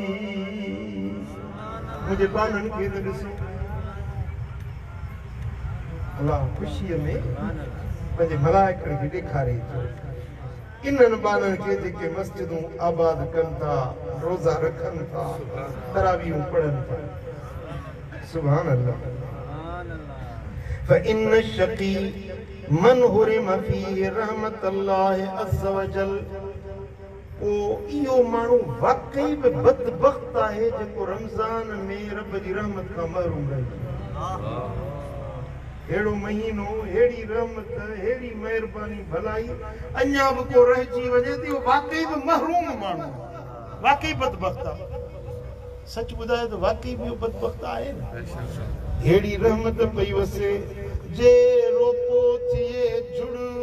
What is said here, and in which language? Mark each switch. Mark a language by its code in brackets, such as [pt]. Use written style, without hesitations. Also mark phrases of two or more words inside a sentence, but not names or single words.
[sd] मुंहिंजे बाननि खे त ॾिसो अल्लाह ख़ुशीअ में पंहिंजे मलाइकनि खे ॾेखारे थो इन्हनि बाननि खे जेके मस्जिदूं आबाद कनि था रोज़ा रखनि था तरावियूं पढ़नि था [ar] سبحان الله فإن الشقي من حرم فيه رحمة الله عز وجل [sd] ओ इहो माण्हू वाकई बि बदबख़्त आहे जेको रमज़ान में रब जी रहमत खां महरूम रहे हेड़ो महीनो हेड़ी रहमत हेड़ी मेहरबानी भलाई अञा बि को रहिजी वञे थी वाकई बि महरूम माण्हू वाकई बदबख़्त आहे सच ॿुधाए त वाकई बि बदबख़्त आहे न हेड़ी रहमत पई वसे जे रोपो थिए जुड़